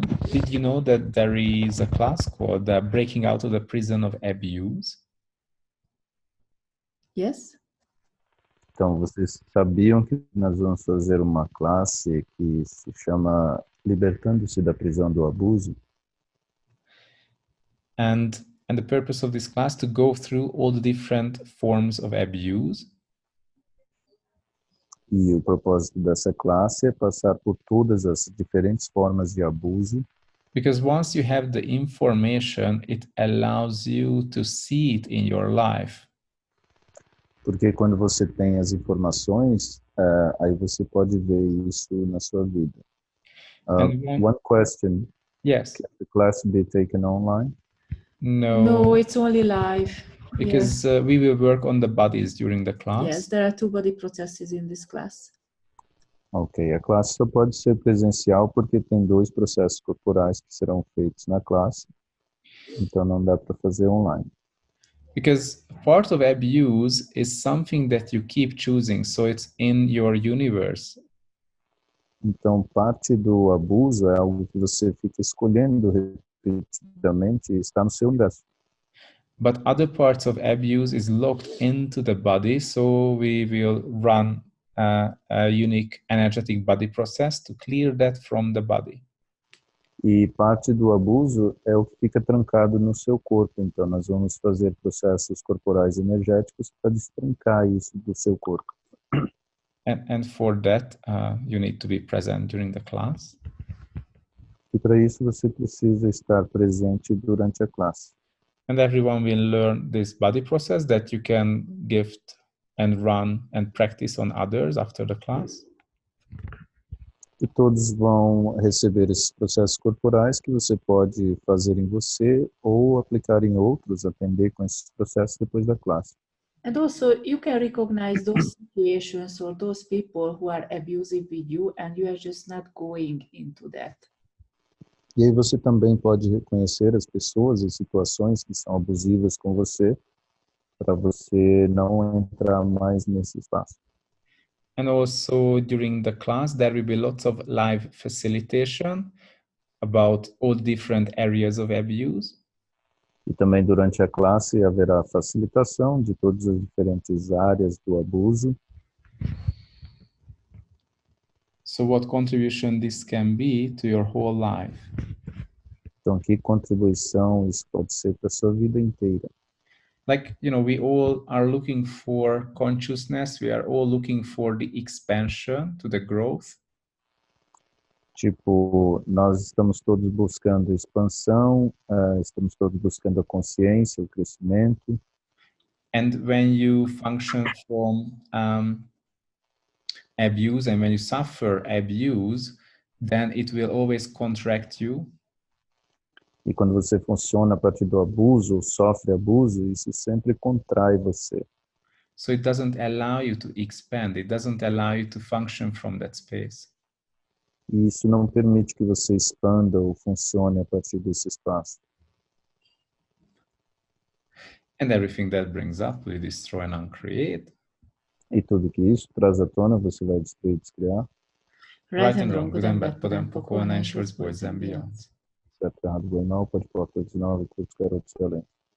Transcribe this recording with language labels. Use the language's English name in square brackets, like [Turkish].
[English] Did you know that there is a class called Breaking Out of the Prison of Abuse? Yes? [Portuguese] Então, vocês sabiam que nós vamos fazer uma classe que se chama Libertando-se da Prisão do Abuso? [English] And the purpose of this class to go through all the different forms of abuse. [Portuguese] E o propósito dessa classe é passar por todas as diferentes formas de abuso. [English] Because once you have the information, it allows you to see it in your life. [Portuguese] Porque quando você tem as informações, aí você pode ver isso na sua vida. [English] And One question, yes, can the class be taken online? No, no, it's only live. because Yes. we will work on the bodies during the class. Yes, there are two body processes in this class. [Portuguese] Ok, a classe só pode ser presencial porque tem 2 processos corporais que serão feitos na classe, então não dá para fazer online. [English] Because part of abuse is something that you keep choosing, so it's in your universe. [Portuguese] Então, parte do abuso é algo que você fica escolhendo repetidamente e está no seu universo. [English] But other parts of abuse is locked into the body, so we will run a unique energetic body process to clear that from the body. [Portuguese] E parte do abuso é o que fica trancado no seu corpo. Então, nós vamos fazer processos corporais energéticos para destrancar isso do seu corpo. [English] And for that, you need to be present during the class. [Portuguese] E para isso você precisa estar presente durante a classe. [English] And everyone will learn this body process that you can gift and run and practice on others after the class. [Portuguese] E todos vão receber esses processos corporais que você pode fazer em você ou aplicar em outros, aprender com esses processos depois da classe. [English] And also, you can recognize those situations or those people who are abusive with you, and you are just not going into that. [Portuguese] E aí você também pode reconhecer as pessoas e situações que são abusivas com você, para você não entrar mais nesse espaço. [English] And also during the class, there will be lots of live facilitation about all different areas of abuse. [Portuguese] E também durante a classe haverá facilitação de todas as diferentes áreas do abuso. [English] So what contribution this can be to your whole life? [Portuguese] Então, que contribuição isso pode ser para a sua vida inteira. [English] Like, you know, we all are looking for consciousness. We are all looking for the expansion, to the growth. [Portuguese] Tipo, nós estamos todos buscando expansão, estamos todos buscando a consciência, o crescimento. [English] And when you function from abuse and when you suffer abuse, then it will always contract you. [Portuguese] E quando você funciona a partir do abuso, ou sofre abuso, isso sempre contrai você. [English] So it doesn't allow you to expand. It doesn't allow you to function from that space. [Portuguese] E isso não permite que você expanda ou funcione a partir desse espaço. [English] And everything that brings up will destroy and uncreate. [Portuguese] E tudo que isso traz à tona, você vai destruir e descriar. [English] Right and wrong, good and bad, podem pouco, and ensures boys and beyond. [Portuguese] Certo, errado, bom e mal, pode pôr todos nove, todos garotos excelentes.